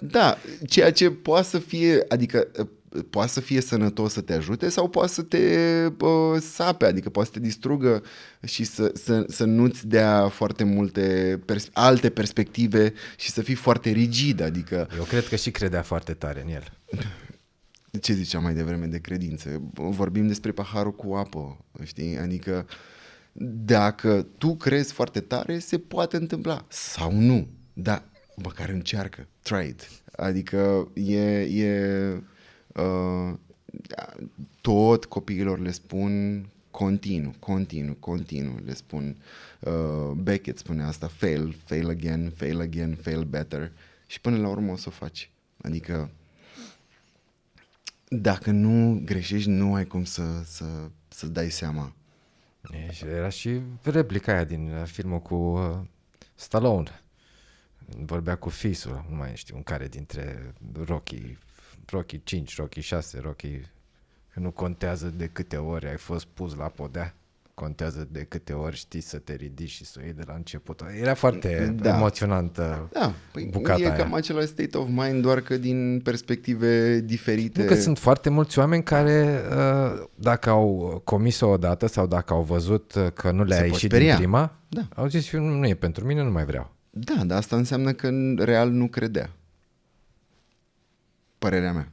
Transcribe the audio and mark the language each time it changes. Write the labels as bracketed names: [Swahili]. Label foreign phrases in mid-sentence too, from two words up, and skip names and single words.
[Romanian] Da, ceea ce poate să fie, adică poate să fie sănătos să te ajute sau poate să te sape, adică poate să te distrugă și să nu-ți dea foarte multe alte perspective și să fii foarte rigid, adică... Eu cred că și credea foarte tare în el. Ce ziceam mai devreme de credință? Vorbim despre paharul cu apă, știi? Adică dacă tu crezi foarte tare, se poate întâmpla sau nu, dar măcar încearcă, [English] try it. [Romanian] Adică tot copiilor le spun continuu, le spun, Beckett spune asta, [English] fail again, fail better, [Romanian] și până la urmă o să o faci. Adică dacă nu greșești, nu ai cum să-ți dai seama. Era și replica aia din filmul cu Stallone. Vorbea cu fisul, nu mai știu în care dintre Rocky 5, Rocky 6, Rocky, că nu contează de câte ori ai fost pus la podea, contează de câte ori știi să te ridici și să o iei de la început. Era foarte emoționantă bucata e aia. cam același [English] state of mind, [Romanian] doar că din perspective diferite. Nu, că sunt foarte mulți oameni care, dacă au comis-o odată sau dacă au văzut că nu le-a ieșit din prima, au zis, nu e pentru mine, nu mai vreau. Da, dar asta înseamnă că în real nu credea. Părerea mea.